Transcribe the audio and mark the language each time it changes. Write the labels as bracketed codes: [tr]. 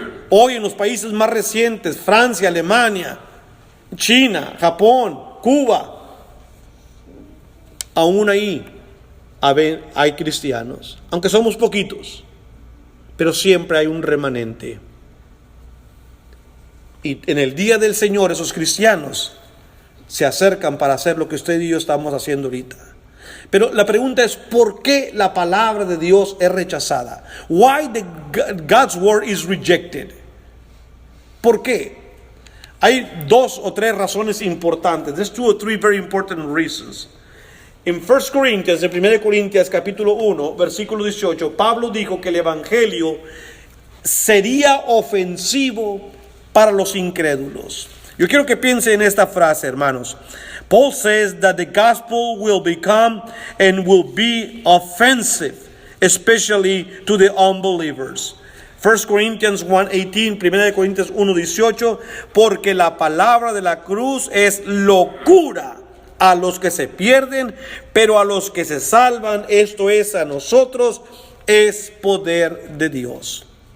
[es] Hoy en los países más recientes, Francia, Alemania, China, Japón, Cuba, aún ahí hay cristianos, aunque somos poquitos, pero siempre hay un remanente. Y en el día del Señor esos cristianos se acercan para hacer lo que usted y yo estamos haciendo ahorita. Pero la pregunta es, ¿por qué la palabra de Dios es rechazada? [en] Why God's word is rejected? [es] ¿Por qué? Hay 2 o 3 razones importantes. [en] There's 2 or 3 very important reasons. [es] En 1 Corintios capítulo 1, versículo 18, Pablo dijo que el evangelio sería ofensivo para los incrédulos. Yo quiero que piense en esta frase, hermanos. [en] Paul says that the gospel will become and will be offensive, especially to the unbelievers. [es] 1 Corinthians 1:18, 1 Corintios 1:18, porque la palabra de la cruz es locura a los que se pierden, pero a los que se salvan, esto es a nosotros, es poder de Dios.